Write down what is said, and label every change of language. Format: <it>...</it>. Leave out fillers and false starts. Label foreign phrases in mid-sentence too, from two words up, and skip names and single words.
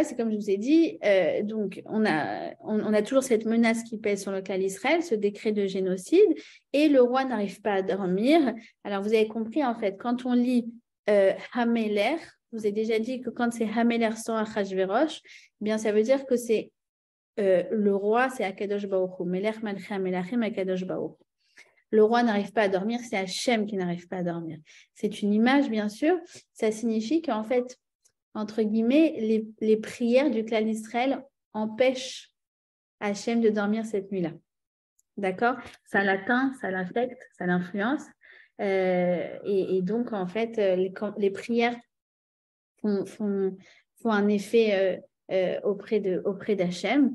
<fr>Et comme je vous ai dit, donc on a toujours cette menace qui pèse sur le clan Israël, ce décret de génocide, et le roi n'arrive pas à dormir. Alors vous avez compris, en fait, quand on lit Hameler, je vous ai déjà dit que quand c'est Hameler sans Achashverosh, eh bien ça veut dire que c'est le roi, c'est</fr> <he>הקדוש ברוך הוא. מלך מלכי המלכים הקדוש ברוך הוא.</he> <fr>Le roi n'arrive pas à dormir, c'est Hachem qui n'arrive pas à dormir. C'est une image, bien sûr. Ça signifie qu'en fait, entre guillemets, les prières du clan d'Israël empêchent Hachem de dormir cette nuit-là. D'accord? Ça l'atteint, ça l'affecte, ça l'influence. Et donc, en fait, les prières font un effet auprès d'Hachem.</fr>